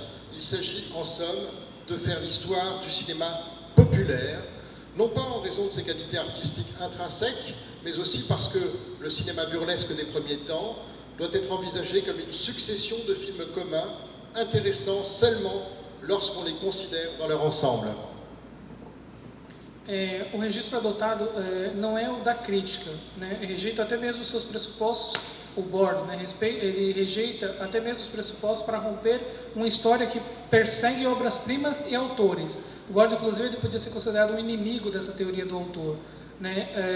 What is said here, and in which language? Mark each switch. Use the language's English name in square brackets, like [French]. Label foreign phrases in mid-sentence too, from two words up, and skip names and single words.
[French] Il s'agit en somme de faire l'histoire du cinéma populaire, non pas en raison de ses qualités artistiques intrinsèques, mais aussi parce que le cinéma burlesque des premiers temps doit être envisagé comme une succession de films communs intéressants seulement lorsqu'on les considère dans leur ensemble. [Portuguese] O registro adotado não é o da crítica, né? Rejeita até mesmo seus pressupostos, o Borde, né? Ele rejeita até mesmo os pressupostos para romper uma história que persegue obras-primas e autores. O Borde, inclusive, ele podia ser considerado um inimigo dessa teoria do autor, né?